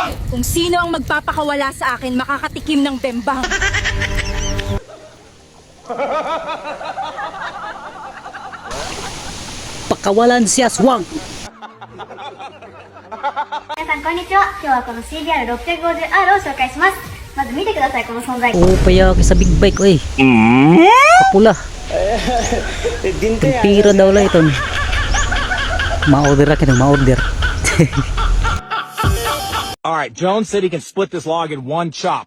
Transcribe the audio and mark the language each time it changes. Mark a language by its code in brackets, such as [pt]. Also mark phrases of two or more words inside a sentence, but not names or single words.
[tl] Kung sino ang magpapakawala sa akin, makakatikim ng bembang. Pakawalan si Aswang. [ja] 皆さんこんにちは。今日はこの CBR650R を紹介します。まず見てください、この存在。 [tl] Oh, payaki sa big bike, oy. Kapula. Tempira daw lang ito. Ma-order ka ng ma-order. [en] Alright, Jones said he can split this log in one chop.